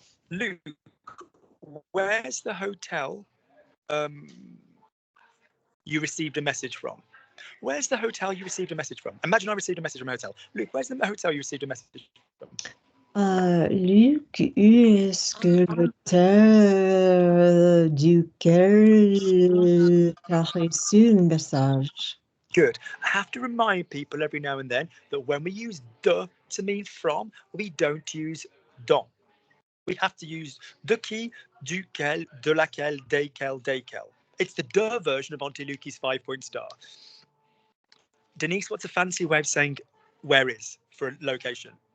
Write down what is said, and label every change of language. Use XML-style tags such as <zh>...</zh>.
<en>Luke, where's the hotel you received a message from. Where's the hotel you received a message from? Imagine I received a message from a hotel. Luke, where's the hotel you received a message from?</en> <fr>Luc, est-ce que l'hôtel duquel tu as reçu un message?</fr> <en>Good. I have to remind people every now and then that when we use de to mean from, we don't use dans. We have to use de qui, duquel, de laquelle, desquels, desquels. It's the de version of Auntie Lukey's 5-point star. Denise, what's a fancy way of saying where is for a location?</en>